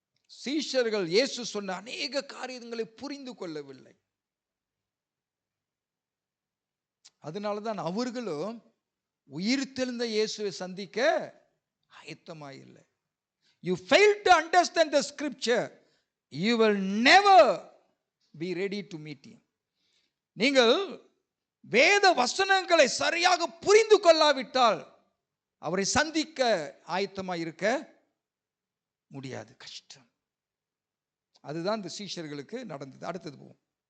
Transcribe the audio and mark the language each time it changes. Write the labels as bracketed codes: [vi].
[ta] சீஷர்கள் இயேசு சொன்ன அநேக காரியங்களை புரிந்து கொள்ளவில்லை. அதனாலதான் அவர்களும் உயிர்த்தெழுந்த இயேசுவை சந்திக்க ஆயத்தமாயில்லை. [en] You fail to understand the scripture, you will never be ready to meet him. [ta] நீங்கள் வேத வசனங்களை சரியாக புரிந்து கொள்ளாவிட்டால் அவரை சந்திக்க ஆயத்தமாக இருக்க முடியாது, கஷ்டம். அதுதான் இந்த சீஷர்களுக்கு நடந்தது. அடுத்தது போவோம்.